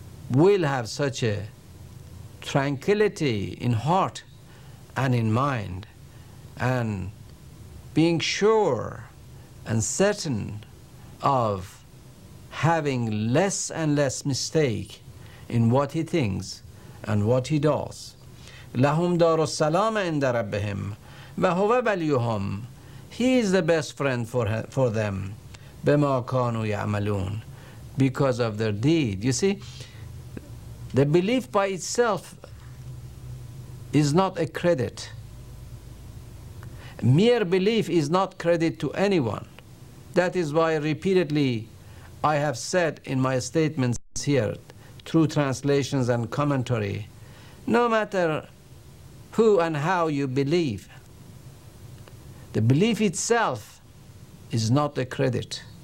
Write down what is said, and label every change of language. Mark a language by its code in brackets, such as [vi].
[en] will have such a tranquility in heart and in mind, and being sure and certain of having less and less mistake in what he thinks and what he does. [ar] لهم دار السلام عند ربهم وهو وليهم. [en] He is the best friend for them. [ar] بما كانوا يعملون, [en] because of their deed. You see, the belief by itself is not a credit. Mere belief is not credit to anyone. That is why repeatedly I have said in my statements here, through translations and commentary, no matter who and how you believe, the belief itself is not a credit.